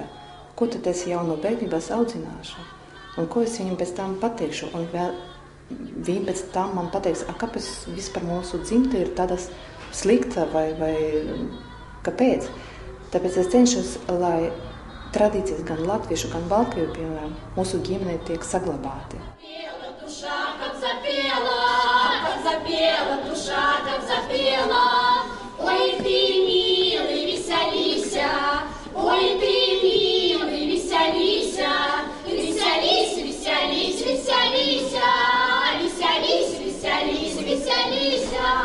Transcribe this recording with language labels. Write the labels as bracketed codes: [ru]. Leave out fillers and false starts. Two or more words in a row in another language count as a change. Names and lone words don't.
[lv] Ko tad es jau no bērnības audzināšu? Un ko es viņam pēc tam pateikšu? Un viņi pēc tam man pateiks, kāpēc vispār mūsu dzimte ir tādas slikta vai kāpēc? Tāpēc es cenšos, lai tradīcijas gan latviešu, gan baltkrievu, piemēram, mūsu ģimenē tiek saglabāti. [ru] Как запела душа, как запела. Ой, ты, милый, веселися, ой, ты, милый, веселися, веселись, веселись, веселися, веселись, веселись, веселися.